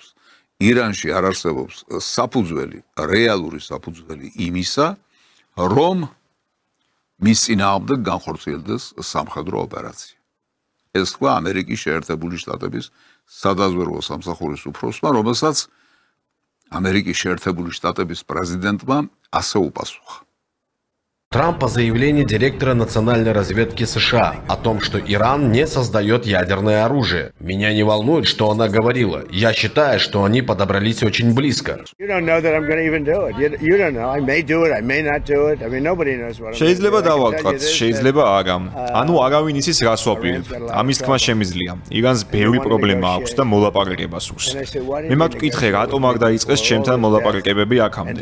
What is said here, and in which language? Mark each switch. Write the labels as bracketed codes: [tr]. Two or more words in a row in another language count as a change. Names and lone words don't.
[ka] ირანში არ არსებობს საფუძველი, რეალური საფუძველი იმისა, რომ მის წინააღმდეგ განხორციელდეს სამხედრო ოპერაცია. ეს თქვა ამერიკის შეერთებული შტატების სადაზვერვო სამსახურის უფროსმა, რომელსაც ამერიკის შეერთებული შტატების პრეზიდენტმა ასე უპასუხა. [ru] Трамп по заявлению директора национальной разведки США о том, что Иран не создает ядерное оружие. Меня не волнует, что она говорила. Я считаю, что они подобрались очень близко. [ka] შეიძლება დავავთქვათ, შეიძლება არა. ანუ არავინ იცის რას ვაპირებ. ამის თქმა შემიძლია. ირანს ბევრი პრობლემა აქვს და მოლაპარაკება სურს. მე მათ ვკითხე, რატომ არ დაიწყეს ჩემთან მოლაპარაკებები აქამდე.